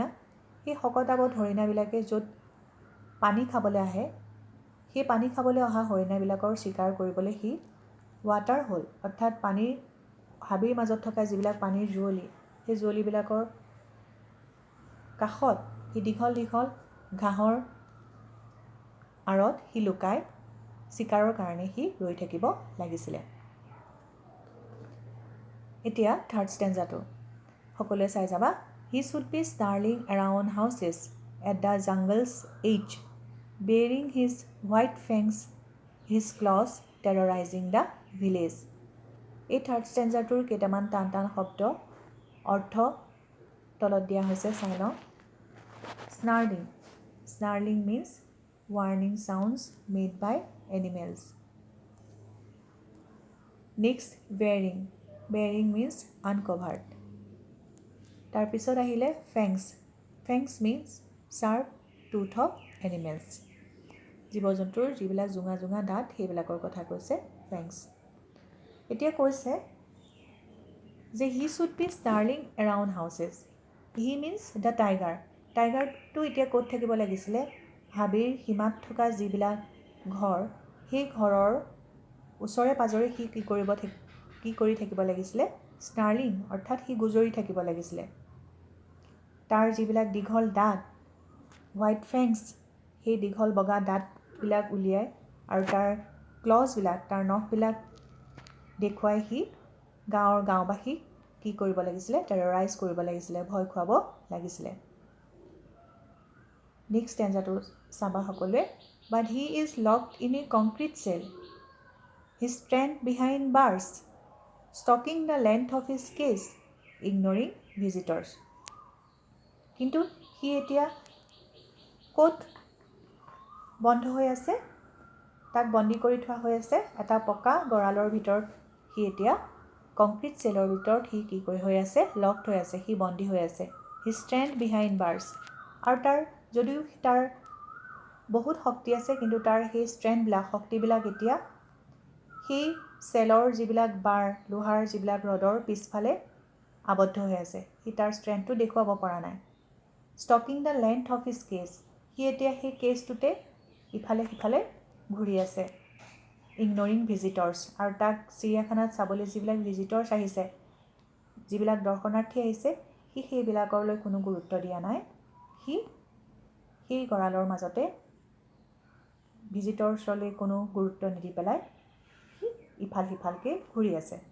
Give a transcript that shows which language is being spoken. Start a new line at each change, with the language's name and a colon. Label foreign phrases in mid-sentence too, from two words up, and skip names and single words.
Assamese: সেই শকত আবত হৰিণাবিলাকে য'ত পানী খাবলৈ আহে সেই পানী খাবলৈ অহা হৰিণাবিলাকৰ চিকাৰ কৰিবলৈ সি
English: water hole
Assamese: অৰ্থাৎ পানীৰ হাবিৰ মাজত থকা যিবিলাক পানীৰ জুৱলি সেই জুৱলিবিলাকৰ কাষত সি দীঘল দীঘল ঘাঁহৰ আঁৰত সি লুকাই চিকাৰৰ কাৰণে সি ৰৈ থাকিব লাগিছিলে। এতিয়া থাৰ্ড ষ্টেঞ্জাটো সকলোৱে চাই যাবা।
English: He should be snarling around houses at the jungle's edge, baring his white fangs, his claws terrorizing the village.
Assamese: এই থাৰ্ড ষ্টেঞ্জাটোৰ কেইটামান টান শব্দ অৰ্থ তলত দিয়া হৈছে চাই লওঁ।
English: Snarling means warning sounds made by animals. Next, bearing means uncovered.
Assamese: তাৰপিছত আহিলে
English: fangs means sharp tooth of animals.
Assamese: জীৱ জন্তুৰ যিবিলাক জোঙা দাঁত সেইবিলাকৰ কথা কৈছে fangs. এতিয়া কৈছে যে
English: he should be snarling around houses. He means the tiger.
Assamese: টাইগাৰটো এতিয়া ক'ত থাকিব লাগিছিলে হাবিৰ সীমাত থকা যিবিলাক ঘৰ সেই ঘৰৰ ওচৰে পাজৰে সি কি কৰি থাকিব লাগিছিলে স্নাৰ্লিং অৰ্থাৎ সি গুজৰি থাকিব লাগিছিলে। তাৰ যিবিলাক দীঘল দাঁত,
English: white fangs,
Assamese: সেই দীঘল বগা দাঁতবিলাক উলিয়াই আৰু তাৰ ক্লজবিলাক, তাৰ নখবিলাক দেখুৱাই সি গাঁওবাসীক কি কৰিব লাগিছিলে, টেৰৰাইজ কৰিব লাগিছিলে, ভয় খুৱাব লাগিছিলে। নেক্সট ষ্টেঞ্জাটো চাবা সকলোৱে।
English: But he is locked in a concrete cell, his strength behind bars, stalking the length of his cage, ignoring visitors.
Assamese: কিন্তু সি এতিয়া ক'ত বন্ধ হৈ আছে? তাক বন্দী কৰি থোৱা হৈ আছে এটা পকা গঁৰালৰ ভিতৰত। সি এতিয়া কংক্ৰিট চেলৰ ভিতৰত সি কি হৈ আছে? লকড হৈ আছে, সি বন্দী হৈ আছে।
English: he strength behind bars.
Assamese: আৰু তাৰ যদিও তাৰ বহুত শক্তি আছে, কিন্তু তাৰ সেই ষ্ট্ৰেণ্ডবিলাক, শক্তিবিলাক এতিয়া সেই চেলৰ যিবিলাক বাৰ, লোহাৰ যিবিলাক ৰডৰ পিছফালে আবদ্ধ হৈ আছে। সি তাৰ ষ্ট্ৰেংথটো দেখুৱাব পৰা নাই।
English: stalking the length of his cage.
Assamese: সি এতিয়া সেই কেজটোতে ইফালে সিফালে ঘূৰি আছে।
English: ignoring visitors.
Assamese: আৰু তাক চিৰিয়াখানাত চাবলৈ যিবিলাক ভিজিটৰ্ছ আহিছে, যিবিলাক দৰ্শনাৰ্থী আহিছে, সি সেইবিলাকলৈ কোনো গুৰুত্ব দিয়া নাই। সি সেই গঁৰালৰ মাজতে ভিজিটৰ্ছলৈ কোনো গুৰুত্ব নিদি পেলাই সি ইফাল সিফালকৈ ঘূৰি আছে।